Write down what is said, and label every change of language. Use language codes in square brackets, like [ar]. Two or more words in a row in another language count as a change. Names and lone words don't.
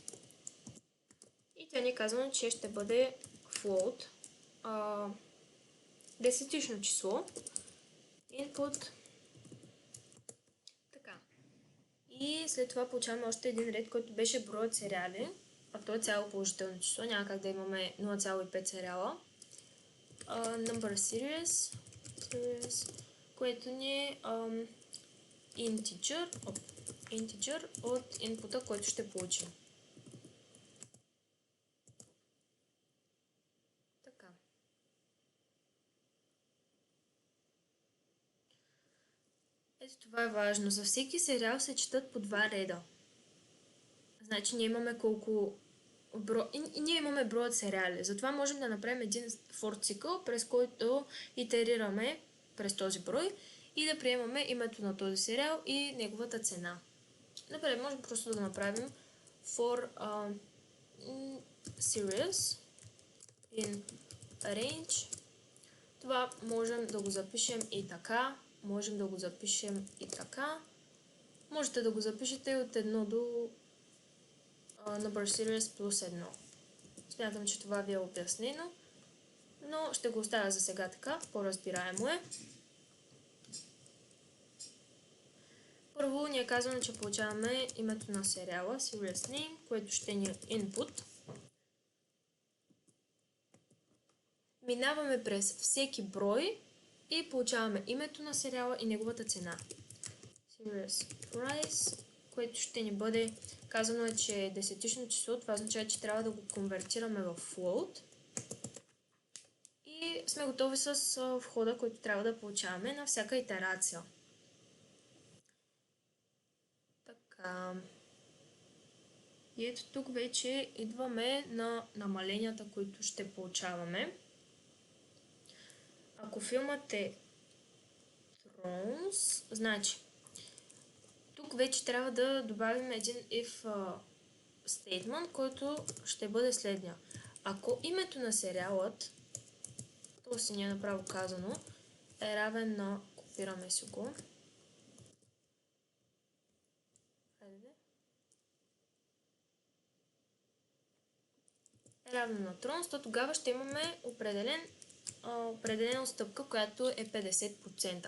[bg] И тя ни казва, че ще бъде float, десетично число, input. Така. И и след това получаваме още един ред, който беше броят сериали, а то е цяло положително число, няма как да имаме 0,5 сериала. [en] Number series, [bg] което ни е integer от инпута, който ще получим. Така. Ето това е важно. За всеки сериал се четат по 2 реда. Значи ние имаме ние имаме броят сериали. Затова можем да направим един for цикъл, през който итерираме през този брой и да приемаме името на този сериал и неговата цена. Например, можем просто да направим [en] for series in range. [bg] Това можем да го запишем и така, можем да го запишем и така. Можете да го запишете от 1 до [en] number series [bg] плюс 1. Смятам, че това ви е обяснено, но ще го оставя за сега така, по-разбираемо е. Първо ни е казано, че получаваме името на сериала, [en] series name, [bg] което ще ни е input. Минаваме през всеки брой и получаваме името на сериала и неговата цена. [en] Series price, [bg] което ще ни бъде казано е, че е десетично число, това означава, че трябва да го конвертираме в float. И сме готови с входа, който трябва да получаваме на всяка итерация. Така. И ето тук вече идваме на намаленията, които ще получаваме. Ако филмът е Thrones, значи тук вече трябва да добавим един [en] if statement, [bg] който ще бъде следния. Ако името на сериалът, то си ни е направо казано, е равен на, копираме си го, е равен на Thrones, то тогава ще имаме определена отстъпка, която е 50%.